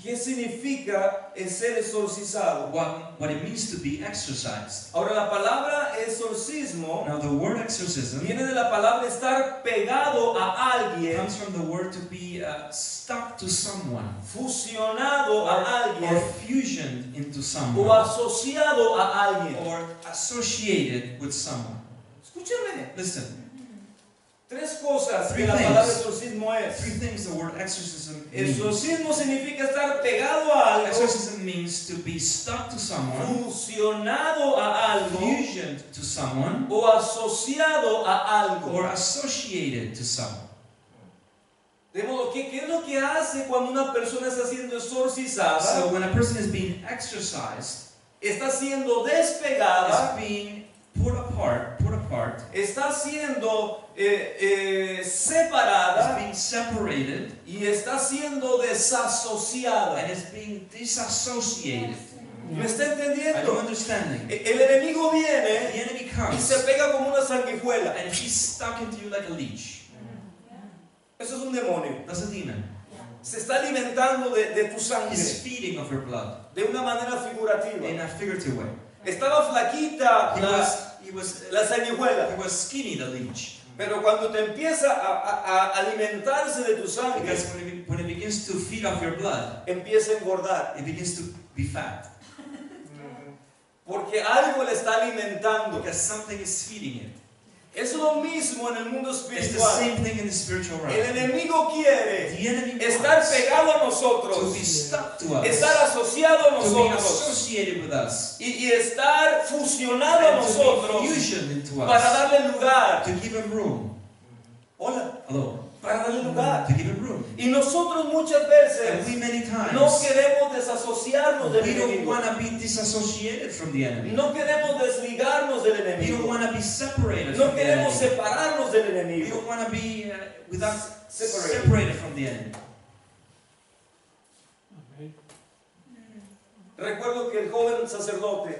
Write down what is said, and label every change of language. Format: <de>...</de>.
<es>qué significa el ser exorcizado.</es> <en>what it means to be exorcised.</en> <es>Ahora la palabra exorcismo</es> <en>Now the word exorcism</en> <es>viene de la palabra estar pegado a alguien,</es> <en>comes from the word to be stuck to someone,</en> <es>fusionado a</es> <en>or</en> <es>alguien</es> <en>fusioned into</en> <es>o</es> <en>someone,</en> <es>asociado a alguien.</es> <en>or associated with someone.</en> <es>Escúchame,</es> <en>Listen,</en> <es>tres cosas que</es> <en>Three</en> <es>la</es> <en>things.</en> <es>palabra exorcismo</es> <en>three</en> <es>es.</es> <en>things the word exorcism means.</en> <es>Exorcismo significa estar pegado a algo,</es> <en>Exorcism means to be stuck to someone,</en> <es>fusionado a algo</es> <en>fusioned to someone,</en> <es>o asociado a algo.</es> <en>or associated to someone.</en> <es>De modo que, ¿qué es lo que hace cuando una persona está siendo exorcizada?</es> <en>So when a person is being exorcised,</en> <es>Está siendo</es> <en>is</en> <es>despegada,</es> <en>being put apart,</en> <es>está siendo</es> <en>is</en> <es>separada</es> <en>being separated,</en> <es>y está siendo desasociada.</es> <en>and is being disassociated.</en> <es>¿Me está</es> <en>Are you</en> <es>entendiendo?</es> <en>understanding?</en> <es>El enemigo</es> <en>The</en> <es>viene</es> <en>enemy</en> <es>y</es> <en>comes,</en> <es>se pega como una sanguijuela.</es> <en>and he's stuck into you like a leech.</en> <es>Eso es un demonio.</es> <en>That's a demon.</en> <es>Se está alimentando de tu sangre</es> <en>He's feeding of your blood</en> <es>de una manera figurativa.</es> <en>in a figurative way.</en> <es>Estaba flaquita</es> <en>He was</en> <es>la sanguijuela,</es> <en>skinny, the leech.</en> <es>pero cuando te empieza a alimentarse de tu sangre,</es> <en>Because when it begins to feed off your blood,</en> <es>empieza a engordar.</es> <en>it begins to be fat.</en> <es>Porque algo le está alimentando.</es> <en>Because something is feeding it.</en> <es>Es lo mismo en el mundo</es> <en>It's the</en> <es>espiritual.</es> <en>same thing in the spiritual</en> <es>El</es> <en>realm.</en> <es>enemigo quiere</es> <en>The enemy</en> <es>estar</es> <en>wants</en> <es>pegado a</es> <en>to</en> <es>nosotros,</es> <en>be stuck to us,</en> <es>estar asociado a</es> <en>to be</en> <es>nosotros</es> <en>associated with us,</en> <es>y estar fusionado a</es> <en>and to</en> <es>nosotros</es> <en>be fusioned into</en> <es>para</es> <en>us,</en> <es>darle lugar.</es> <en>to give him room.</en> <es>Hola,</es> <en>Hello.</en> <es>para darle lugar.</es> <en>To give him room.</en> <es>Y nosotros muchas</es> <en>And</en> <es>veces</es> <en>we many times,</en> <es>no queremos desasociarnos del</es> <en>we don't</en> <es>enemigo.</es> <en>want to be disassociated from the enemy.</en> <es>No queremos desligarnos del</es> <en>We don't</en> <es>enemigo.</es> <en>want to be separated</en> <es>No</es> <en>from the</en> <es>queremos</es> <en>enemy.</en> <es>separarnos del</es> <en>We</en> <es>enemigo.</es> <en>don't want to be without Separated. separated from the enemy.</en> <es>Recuerdo que el joven sacerdote</es>